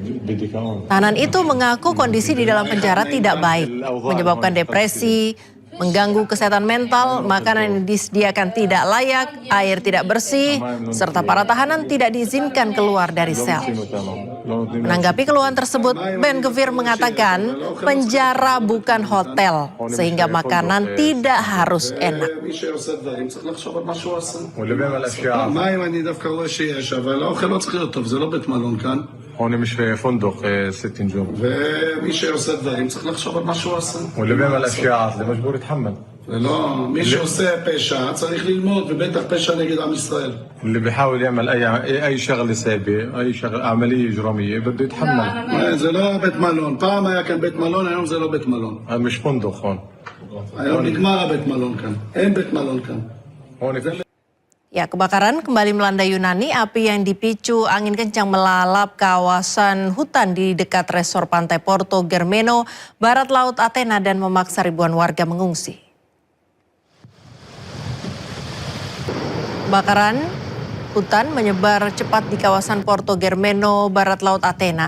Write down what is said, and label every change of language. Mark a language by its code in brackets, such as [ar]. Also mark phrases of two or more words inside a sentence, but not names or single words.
[id] Tahanan itu mengaku kondisi di dalam penjara tidak baik, menyebabkan depresi, mengganggu kesehatan mental, makanan yang disediakan tidak layak, air tidak bersih, serta para tahanan tidak diizinkan keluar dari sel. Menanggapi keluhan tersebut, Ben-Gvir mengatakan penjara bukan hotel, sehingga makanan tidak harus enak. [ar] هون مش في فندق 6 نجوم [he] ומי שעושה דברים צריך לחשוב על מה שהוא עושה. [ar] واللي بيعمل اشياء זה مجبور يتحمل. [he] לא, מי שעושה פשע צריך ללמוד, ובטח פשע נגד עם ישראל. [ar] اللي بيحاول يعمل اي شغله سيئه, اي شغله عمليه اجراميه بده يتحمل. [he] זה לא בית מלון, פעם היה כאן בית מלון, היום זה לא בית מלון. [ar] مش فندق هون. [he] היום נגמר הבית מלון כאן. אין בית מלון כאן. [id] Ya, kebakaran kembali melanda Yunani. Api yang dipicu angin kencang melalap kawasan hutan di dekat resor pantai Porto Germeno, barat laut Athena, dan memaksa ribuan warga mengungsi. Kebakaran hutan menyebar cepat di kawasan Porto Germeno, barat laut Athena.